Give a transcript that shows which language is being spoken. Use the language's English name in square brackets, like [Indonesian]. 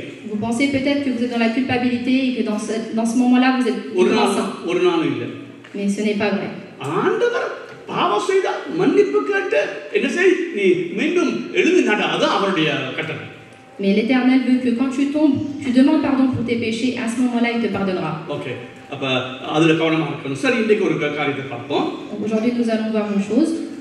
[French] Vous pensez peut-être que vous êtes dans la culpabilité et que dans ce moment-là, vous êtes grand saint. Mais ce n'est pas vrai. [Tamil] பாவம் செய்தா மன்னிப்பு கேட்டு என்ன செய், நீ மீண்டும் எழுந்து நட, அது அவருடைய கட்டளை. [French] Mais l'Éternel veut que quand tu tombes, tu demandes pardon pour tes péchés, à ce moment-là il te pardonnera. [Tamil] OK. அப்ப அதுல கவனமா இருக்கணும். சரி, இன்னைக்கு ஒரு காரியத்தை பார்ப்போம். [French] Aujourd'hui nous allons voir une chose.